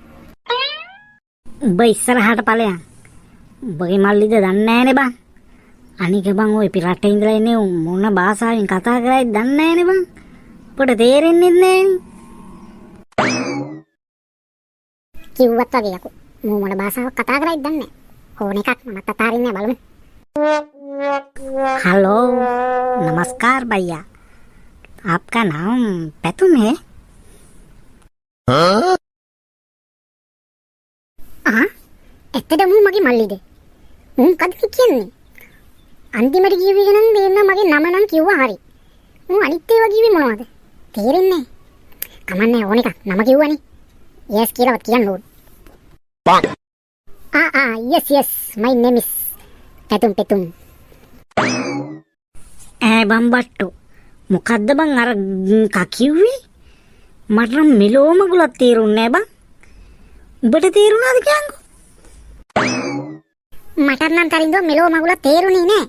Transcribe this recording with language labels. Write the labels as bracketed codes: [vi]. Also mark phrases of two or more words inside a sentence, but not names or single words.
[si] උඹ ඉස්සරහට ඵලයන්. උඹගේ මල්ලිද දන්නේ නෑනේ බං. අනික බං ඔය පිටරට ඉඳලා එන්නේ මොන භාෂාවෙන් කතා කරයිද දන්නේ නෑනේ බං. පොඩ තේරෙන්නේ නෑනේ. කිව්වත් වගේ යකෝ. මූ මොන භාෂාවක් කතා කරයිද දන්නේ නෑ. ඕන එකක් මමත් අතාරින්නේ බලමු. [hi] हेलो नमस्कार भैया आपका नाम पैतुम है? [si] ඇත්තටම මගේ මල්ලිද? මොකක්ද කියන්නේ? අන්තිමට කිව්වේ නම් දෙන්න මගේ නම නම් කිව්වා හරි. අනිත් ඒවා කිව්වේ මොනවද? තේරෙන්නේ නැහැ. කමන්නේ ඕන එකක් නම කිව්වනේ. yes කියලාවත් කියන්න ඕන. [en] yes my name is පැතුම්. [si] බම්බට්ටු මොකද්ද බං අර කිව්වේ? මට නම් මෙලෝම ගුලක් තේරුන්නේ නැහැ බං. උඹට තේරුණාද කියන්කෝ? මට නම් තරින්දෝ මෙලෝම ගුලක් තේරුණේ නැහැ.